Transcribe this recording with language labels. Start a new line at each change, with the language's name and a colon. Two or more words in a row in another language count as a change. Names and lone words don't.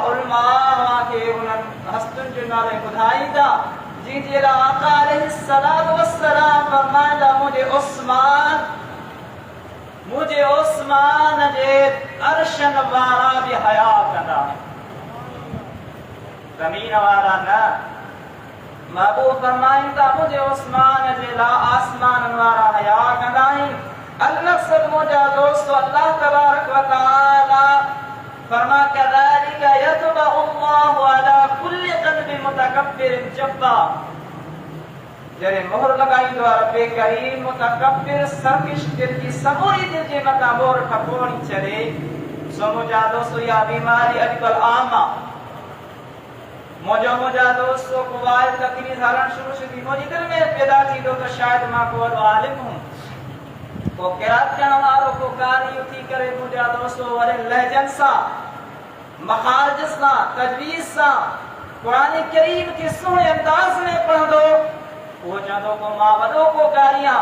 Sindhi: उलमा खे उन्हनि हस्तुनि जे नाले ॿुधाईंदा जिनजे लाइ आका
Arabic: عليه الصلاة والسلام
Sindhi: फरमाईंदा, मुंहिंजे उस्मान जे अर्शन वारा बि हया कंदा, ज़मीन वारा न। महबूब फरमाईंदा, मुंहिंजे उस्मान जे लाइ आसमाननि वारा हया कंदा आहिनि। अलमक़सद मुंहिंजा दोस्तो
Arabic: الله تبارك وتعالى
Sindhi: फरमा
Arabic: كذلك يطبع الله على كل قلب متكبر جبار.
Sindhi: जॾहिं मोहर लॻाईंदो आहे रब्बे करीम मुतकब्बिर सरकश दिल जी समूरी दिल जे मथां मोहर ठकोणी छॾे, सो मुंहिंजा दोस्तो इहा बीमारी अॼुकल्ह आम आहे। मुंहिंजा दोस्तो को वाइल तकलीफ़ हलणु शुरू थी, मुंहिंजी दिलि में पैदा थींदो त शायदि मां को वॾो आलिम हुम, को क़िरात करण वारो, को कारी थी करे मुंहिंजा दोस्तो वॾे लहजनि सां, मखारिज सां, तजवीज़ सां क़ुरान करीम खे सुहिणे अंदाज़ में पढ़ंदो, वो चवंदो को मां वॾो को कारी आहियां।